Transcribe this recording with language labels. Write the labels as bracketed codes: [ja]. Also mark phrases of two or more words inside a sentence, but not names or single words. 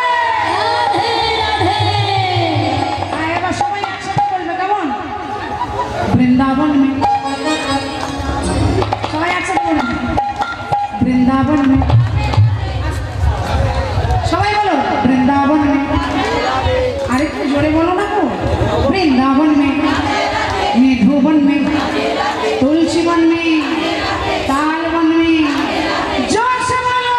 [bn] হ্যাঁ, এবার সবাই একসাথে বলবে, কেমন? বৃন্দাবন মে সবাই একসাথে বলবে, বৃন্দাবন মে সবাই বলো, বৃন্দাবন মে। আরেকটু জোরে বলো না গো, [hi] বৃন্दाবন মে मधुबन में, तुलसी वन में, ताल वन में, जोर से बोलो,